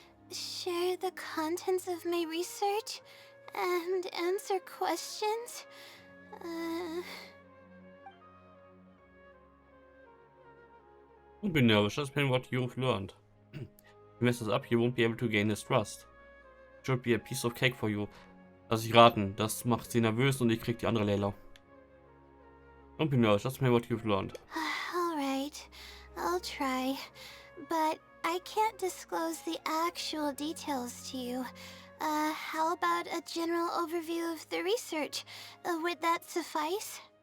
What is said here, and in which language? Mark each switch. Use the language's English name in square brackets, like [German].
[English] Share the contents of my research and answer questions? Don't be nervous, just explain what you've learned. If you mess this up, you won't be able to gain his trust. It should be a piece of cake for you. [German] Lass ich raten, das macht sie nervös und ich krieg die andere Layla. [English] Don't be nervous, just explain what you've learned. Alright, I'll try. But I can't disclose the actual details to you. How about a general overview of the research? Would that suffice?